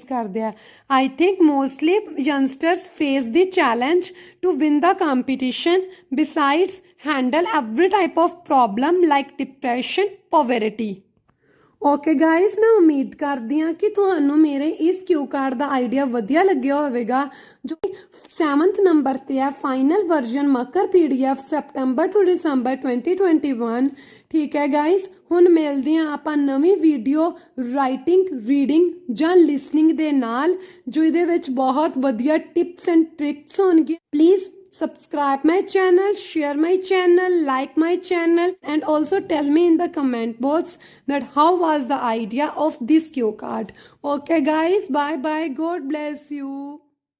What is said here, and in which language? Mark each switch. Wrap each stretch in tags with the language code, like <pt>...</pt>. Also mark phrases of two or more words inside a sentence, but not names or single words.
<pa>ਕਰਦੇ ਆ</pa> <en>I think mostly youngsters face the challenge to win the competition besides handle every type of problem like depression poverty okay guys</en> <pa>ਮੈਂ ਉਮੀਦ ਕਰਦੀ ਹਾਂ ਕਿ ਤੁਹਾਨੂੰ ਮੇਰੇ ਇਸ</pa> <en>cue card</en> <pa>ਦਾ ਆਈਡੀਆ ਵਧੀਆ ਲੱਗਿਆ ਹੋਵੇਗਾ ਜੋ 7th ਨੰਬਰ ਤੇ ਹੈ</pa> <en>final version</en> <pa>ਮੱਕਰ</pa> <en>PDF September to</en> <pa>ਦਸੰਬਰ 2021 ਠੀਕ ਹੈ ਗਾਇਜ਼ ਹੁਣ ਮਿਲਦੇ ਹਾਂ ਆਪਾਂ ਨਵੀਂ ਵੀਡੀਓ</pa> <en>writing reading</en> <pa>ਜਾਂ ਲਿਸਨਿੰਗ ਦੇ ਨਾਲ ਜੋ ਇਹਦੇ ਵਿੱਚ ਬਹੁਤ ਵਧੀਆ</pa> <en>tips and tricks ਹੋਣਗੇ ਪਲੀਜ਼ subscribe my channel share my channel like my channel and also tell me in the comment box that how was the idea of this cue card okay guys bye bye god bless you</en>